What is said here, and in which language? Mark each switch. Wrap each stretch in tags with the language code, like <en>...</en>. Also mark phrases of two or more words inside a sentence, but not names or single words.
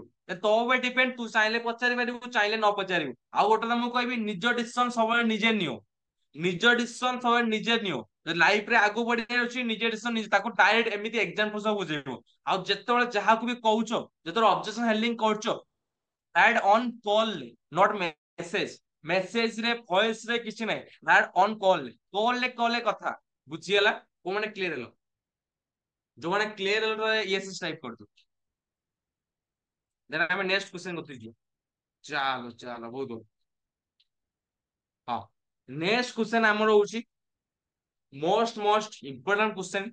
<or>ତୋ ଉପରେ ଡିପେଣ୍ଡ, ତୁ ଚାହିଁଲେ ପଚାରି ପାରିବୁ, ଚାହିଁଲେ ନ ପଚାରିବୁ। ଆଉ ଗୋଟେ କଥା ମୁଁ କହିବି, ନିଜ ଡିସିସନ ସବୁବେଳେ ନିଜେ ନିଅ। ନିଜ ଡିସିସନ ସବୁବେଳେ ନିଜେ ନିଅ। ଲାଇଫ ରେ ଆଗକୁ ବଢିବାର ଅଛି, ନିଜ ଡିସିସନ ନିଜେ। ତାକୁ ଡାଇରେକ୍ଟ ଏମିତି ଏକ୍ସାମ୍ପଲ ସହ ବୁଝେଇବ। ଆଉ ଯେତେବେଳେ ଯାହାକୁ ବି କହୁଛ, ଯେତେବେଳେ</or> <en>objection handling</en> <or>କରୁଛ,</or> <en>that on call, not message।</en> <or>ମେସେଜ ରେ ଭଏସ ରେ କିଛି ନାହିଁ,</or> <en>that on call।</en> <or>କଲ୍ ରେ କଥା ବୁଝିଗଲା। କୋଉମାନେ କ୍ଲିୟର ହେଲ? ଯୋଉମାନେ କ୍ଲିୟର ହେଲ</or> <en>yes type</en> <or>କରିଦଉ। ଦେନ ଆମେ</or> <en>next question</en> <or>କରିତେ ଯିବା। ଚାଲ ଚାଲ, ବହୁତ ଭଲ। ହଁ,</or> <en>next question</en> <or>ଆମର ହଉଛି</or> <en>most important question.</en>